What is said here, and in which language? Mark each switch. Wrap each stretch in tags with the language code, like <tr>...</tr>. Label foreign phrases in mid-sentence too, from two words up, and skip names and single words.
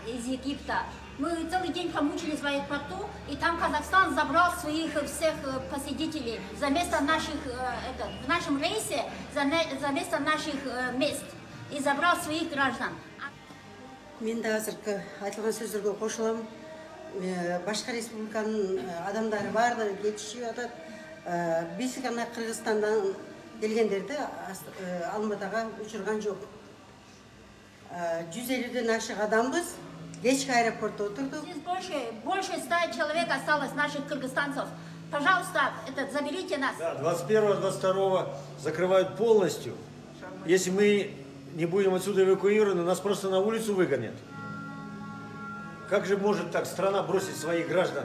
<ru>Египта. Мы целый день помучились в аэропорту, и там Казахстан забрал своих всех посетителей за место наших, в нашем рейсе, за место наших мест, и забрал своих граждан.</ru> <ky>Мен да азыркы айтылган сөздөргө кошулам. Башка республиканын адамдары баардыгы кетишип атат. Биз гана Кыргызстандан келгендерди Алматага учурган жок. 150-ден ашык адамбыз. Кечки аэропортта отурдук.</ky> <ru>Здесь больше 100 человек осталось, наших кыргызстанцев. Пожалуйста, заберите нас. Да, 21-22 закрывают полностью. Если мы не будем отсюда эвакуированы, нас просто на улицу выгонят. Как же может так страна бросить своих граждан?</ru>